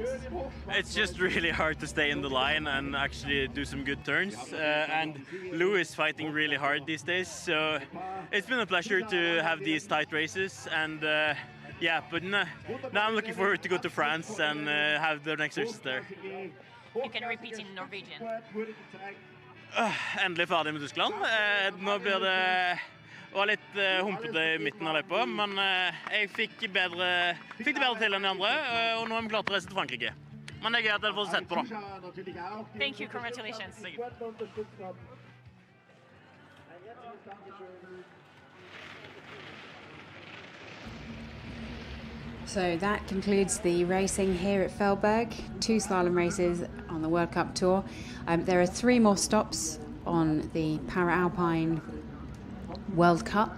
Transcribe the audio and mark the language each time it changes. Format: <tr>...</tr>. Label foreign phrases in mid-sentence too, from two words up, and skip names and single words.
<en>It's just really hard to stay in the line and actually do some good turns. And Lou is fighting really hard these days, so it's been a pleasure to have these tight races. And yeah, but now I'm looking forward to go to France and have the next races there. You can repeat in Norwegian.</en> <no>Endelig ferdig med Tyskland. Nå blir det var litt humpete i midten av løypa, men jeg fikk det bedre til enn de andre, og nå er vi klare til å reise til Frankrike. Men det er gøy at dere får sett på, da.</no> <en>Thank you, congratulations. Thank you. So that concludes the racing here at Feldberg. 2 slalom races on the World Cup Tour. There are 3 more stops on the Para Alpine World Cup.</en>